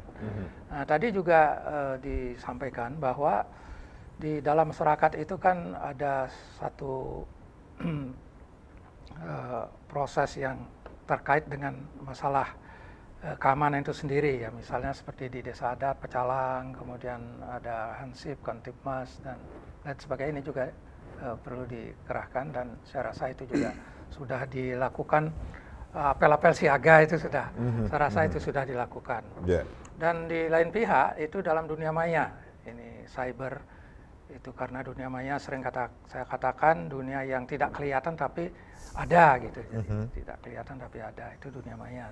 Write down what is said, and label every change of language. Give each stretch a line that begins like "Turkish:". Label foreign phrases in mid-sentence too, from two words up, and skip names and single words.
Indonesian: Nah, tadi juga disampaikan bahwa di dalam masyarakat itu kan ada satu proses yang terkait dengan masalah keamanan itu sendiri ya, misalnya seperti di desa adat, pecalang, kemudian ada Hansip, Kantipmas dan lain sebagainya, ini juga perlu dikerahkan dan saya rasa itu juga sudah dilakukan, apel-apel siaga itu sudah, saya rasa itu sudah dilakukan. Dan di lain pihak itu dalam dunia maya, ini cyber itu karena dunia maya sering saya katakan dunia yang tidak kelihatan tapi ada gitu, jadi tidak kelihatan tapi ada, itu dunia maya.